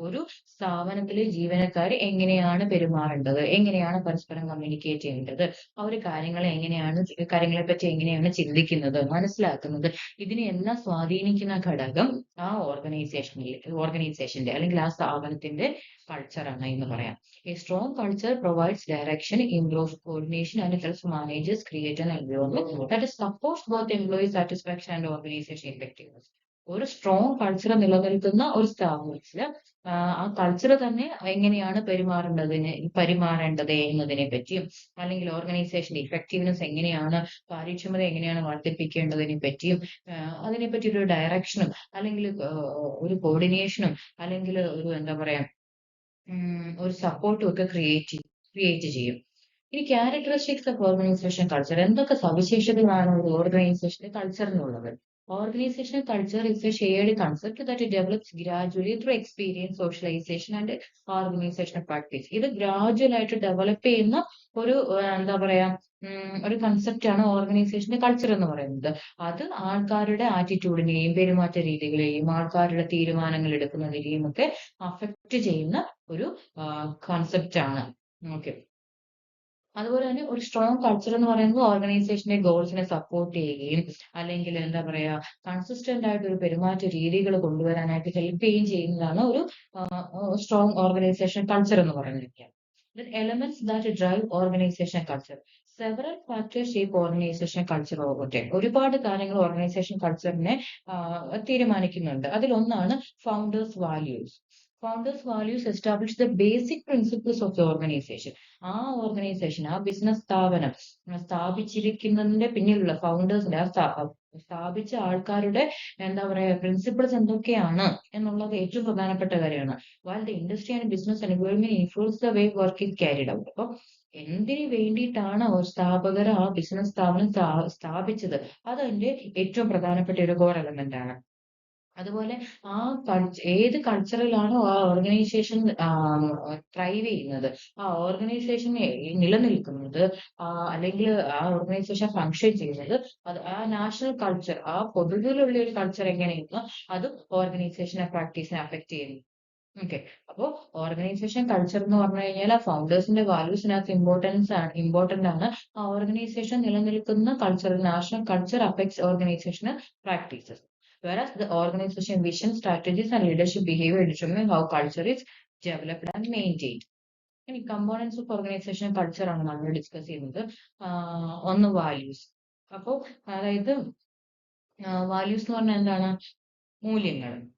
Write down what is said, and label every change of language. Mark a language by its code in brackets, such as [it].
[ml] ഒരു സ്ഥാപനത്തിലെ ജീവനക്കാർ എങ്ങനെയാണ് പെരുമാറേണ്ടത്, എങ്ങനെയാണ് പരസ്പരം കമ്മ്യൂണിക്കേറ്റ് ചെയ്യേണ്ടത്, അവർ കാര്യങ്ങളെ പറ്റി എങ്ങനെയാണ് ചിന്തിക്കുന്നത്, മനസ്സിലാക്കുന്നത്, ഇതിനെല്ലാം സ്വാധീനിക്കുന്ന ഘടകം ആ ഓർഗനൈസേഷന്റെ അല്ലെങ്കിൽ ആ സ്ഥാപനത്തിന്റെ കൾച്ചറാണ് എന്ന് പറയാം. [en] A strong culture provides direction, improves coordination, and helps managers create an environment that supports both employee satisfaction and organization effectiveness. [ml] ഒരു സ്ട്രോങ് കൾച്ചർ നിലനിൽക്കുന്ന ഒരു സ്ഥാപനത്തില് ആ കൾച്ചർ തന്നെ എങ്ങനെയാണ് പരിമാറേണ്ടത് എന്നതിനെ പറ്റിയും അല്ലെങ്കിൽ ഓർഗനൈസേഷന്റെ ഇഫക്റ്റീവ്നെസ് എങ്ങനെയാണ്, കാര്യക്ഷമത എങ്ങനെയാണ് വർദ്ധിപ്പിക്കേണ്ടതിനെ പറ്റിയും അതിനെപ്പറ്റി ഒരു ഡയറക്ഷനും അല്ലെങ്കിൽ ഒരു കോർഡിനേഷനും അല്ലെങ്കിൽ ഒരു എന്താ പറയാ ഒരു സപ്പോർട്ടും ഒക്കെ ക്രിയേറ്റ് ചെയ്യും. ഇനി [en] Characteristics of organization culture. [ml] എന്തൊക്കെ സവിശേഷതകളാണ് ഒരു ഓർഗനൈസേഷന്റെ കൾച്ചറിനുള്ളത്? [en] Organizational culture is a shared concept that develops gradually through experience, socialization and organizational practice. [ml] ഇത് ഗ്രാജുവൽ ആയിട്ട് ഡെവലപ്പ് ചെയ്യുന്ന ഒരു എന്താ പറയാ ഒരു കൺസെപ്റ്റ് ആണ് ഓർഗനൈസേഷന്റെ കൾച്ചർ എന്ന് പറയുന്നത്. അത് ആൾക്കാരുടെ ആറ്റിറ്റ്യൂഡിനെയും പെരുമാറ്റ രീതികളെയും ആൾക്കാരുടെ തീരുമാനങ്ങൾ എടുക്കുന്നതിനെയും ഒക്കെ അഫക്റ്റ് ചെയ്യുന്ന ഒരു കൺസെപ്റ്റ് ആണ്. ഓക്കെ. അതുപോലെ തന്നെ ഒരു സ്ട്രോങ് കൾച്ചർ എന്ന് പറയുന്നത് ഓർഗനൈസേഷന്റെ ഗോൾസിനെ സപ്പോർട്ട് ചെയ്യുകയും അല്ലെങ്കിൽ എന്താ പറയാ കൺസിസ്റ്റന്റ് ആയിട്ട് ഒരു പെരുമാറ്റ രീതികൾ കൊണ്ടുവരാനായിട്ട് ഹെൽപ്പ് ചെയ്യുകയും ചെയ്യുന്നതാണ് ഒരു സ്ട്രോങ് ഓർഗനൈസേഷൻ കൾച്ചർ എന്ന് പറയുന്നത്. [en] Elements that drive organization culture. Several factors shape organization culture over. [ml] ഒരുപാട് കാര്യങ്ങൾ ഓർഗനൈസേഷൻ കൾച്ചറിനെ തീരുമാനിക്കുന്നുണ്ട്. അതിലൊന്നാണ് founders values. [en] Founders' values establish the basic principles of the organization. [ml] ആ ഓർഗനൈസേഷൻ, ആ ബിസിനസ് സ്ഥാപനം സ്ഥാപിച്ചിരിക്കുന്നതിന്റെ പിന്നിലുള്ള ഫൗണ്ടേഴ്സിന്റെ സ്ഥാപിച്ച ആൾക്കാരുടെ എന്താ പറയാ പ്രിൻസിപ്പിൾസ് എന്തൊക്കെയാണ് എന്നുള്ളത് ഏറ്റവും പ്രധാനപ്പെട്ട കാര്യമാണ്. [en] While the industry and business environment influence the way work is carried out. [ml] അപ്പൊ എന്തിനു വേണ്ടിയിട്ടാണ് ഒരു സ്ഥാപകർ ആ ബിസിനസ് സ്ഥാപനം സ്ഥാപിച്ചത്, അത് അതിന്റെ ഏറ്റവും പ്രധാനപ്പെട്ട ഒരു കോർ എലമെന്റ് ആണ്. അതുപോലെ ആ ഏത് കൾച്ചറിലാണോ ആ ഓർഗനൈസേഷൻ ത്രൈവ് ചെയ്യുന്നത്, ആ ഓർഗനൈസേഷൻ നിലനിൽക്കുന്നത്, അല്ലെങ്കിൽ ആ ഓർഗനൈസേഷൻ ഫങ്ഷൻ ചെയ്യുന്നത്, അത് ആ നാഷണൽ കൾച്ചർ, ആ പൊതുവിലുള്ള ഒരു കൾച്ചർ എങ്ങനെയെന്ന് അതും ഓർഗനൈസേഷനെ പ്രാക്ടീസിനെ അഫക്ട് ചെയ്യുന്നു. ഓക്കെ. അപ്പോ ഓർഗനൈസേഷൻ കൾച്ചർ എന്ന് പറഞ്ഞു കഴിഞ്ഞാൽ ആ ഫൗണ്ടേഴ്സിന്റെ വാല്യൂസിനകത്ത് ഇമ്പോർട്ടന്റ് ആണ്. ആ ഓർഗനൈസേഷൻ നിലനിൽക്കുന്ന culture, [en] National culture affects organization practices. Whereas the organization vision, strategies and leadership behavior determine how culture is developed and maintained. [ml] ഇനി [en] components of organization culture [ml] ആണ് നമ്മൾ ഡിസ്കസ് ചെയ്യുന്നത്. ഒന്ന് വാല്യൂസ്. അപ്പോൾ അതായത് വാല്യൂസ് എന്ന് പറഞ്ഞാൽ എന്താണ്? മൂല്യങ്ങൾ.